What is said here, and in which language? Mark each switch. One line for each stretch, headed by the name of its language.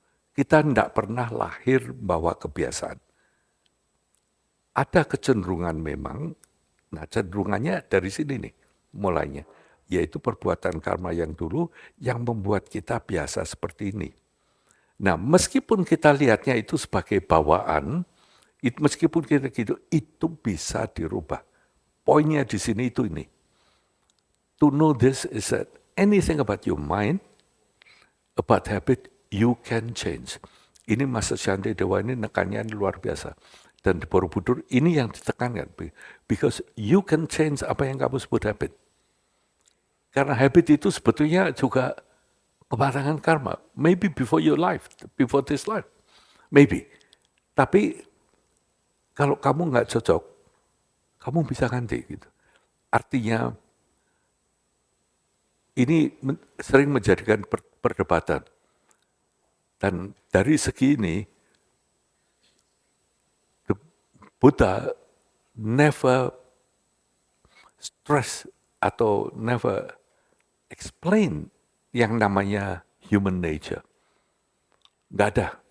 Indonesian: Kita tidak pernah lahir bawa kebiasaan. Ada kecenderungan memang, nah cenderungannya dari sini nih mulainya, yaitu perbuatan karma yang dulu yang membuat kita biasa seperti ini. Nah meskipun kita lihatnya itu sebagai bawaan, meskipun kita gitu, itu bisa dirubah. Poinnya di sini itu ini.
English: To know this is that anything about your mind, about habit, you can change.
Indonesian: Ini Master Shantideva ini nekannya luar biasa. Dan di Borobudur ini yang ditekankan.
English: Because you can change
Indonesian: apa yang kamu sebut habit. Karena habit itu sebetulnya juga kebarangan karma.
English: Maybe before your life, before this life. Maybe.
Indonesian: Tapi kalau kamu nggak cocok, kamu bisa ganti gitu. Artinya ini sering menjadikan perdebatan. Dan dari segi ini,
English: the Buddha never stress
Indonesian: atau
English: never explain
Indonesian: yang namanya human nature. Nggak ada.